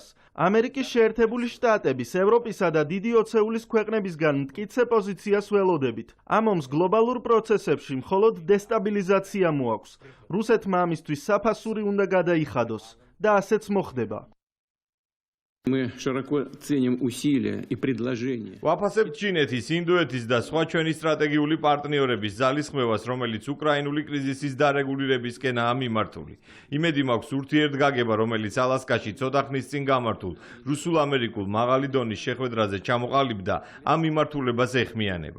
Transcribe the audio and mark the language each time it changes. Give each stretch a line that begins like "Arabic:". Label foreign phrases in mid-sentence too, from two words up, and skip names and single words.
Georgian: ამერიკის შეერთებული შტატების, ევროპისა და დიდი ოცეულის ქვეყნებისგან მტკიცე პოზიციას ველოდებით. ამ ომს გლობალურ პროცესებში მხოლოდ დესტაბილიზაცია მოაქვს. რუსეთმა ამისთვის საფასური უნდა გადაიხადოს და ასეც მოხდება.
Russian: Мы широко ценим усилия и предложения.
Georgian: ვაფასებთ ჩინეთის, ინდოეთის და სხვა ჩვენი სტრატეგიული პარტნიორების ძალისხმევას, რომელიც უკრაინული კრიზისის დარეგულირებისკენაა მიმართული. იმედი მაქვს ურთიერთგაგება, რომელიც ალასკაში ცოტა ხნის წინ გამართულ რუსულ-ამერიკულ მაღალი დონის შეხვედრაზე ჩამოყალიბდა, ამ მიმართულებას ეხმიანება.